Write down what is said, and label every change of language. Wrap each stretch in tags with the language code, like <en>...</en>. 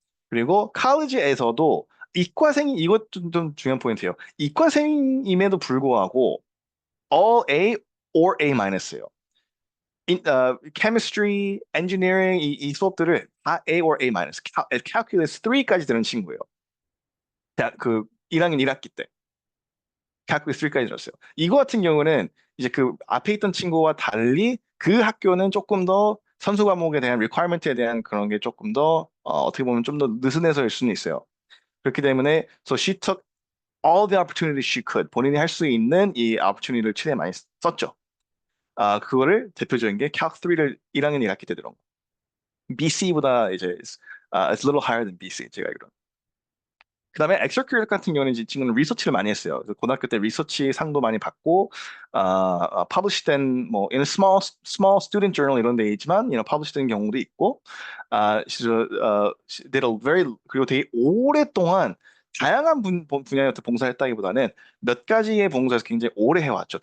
<ko>그리고 칼리지에서도 이것도 좀 중요한 포인트예요. 이과생임에도 불구하고 all A or A-예요. chemistry, engineering 이 수업들을 다 A or A-, calculus 3까지 되는 친구예요. 그 1학년 1학기 때. 대학교 3까지 들었어요. 이거 같은 경우는 이제 그 앞에 있던 친구와 달리 그 학교는 조금 더 선수 과목에 대한 리퀘어먼트에 대한 그런 게 조금 더 어떻게 보면 좀 더 느슨해서일 수는 있어요. 그렇기 때문에</ko> <en>so she took all the opportunities she could</en> <ko>본인이 할 수 있는 이 opportunity를 최대한 많이 썼죠. 그거를 대표적인 게 Calc 3를 1학년 1학기 때 들은 거. BC보다 이제</ko> <en>it's a little higher than BC</en> <ko>제가 알기로. 그다음에 엑스트라 같은 경우는 이 친구는 리서치를 많이 했어요. 그래서 고등학교 때 리서치 상도 많이 받고, publish된 뭐</ko> <en>in a small student journal</en> <ko>이런 데 있지만, publish된 경우도 있고,</ko> <en>she did a</en> <ko>그리고 되게 오랫동안 다양한 분야에 봉사했다기보다는 몇 가지의 봉사에서 굉장히 오래 해왔죠.</ko>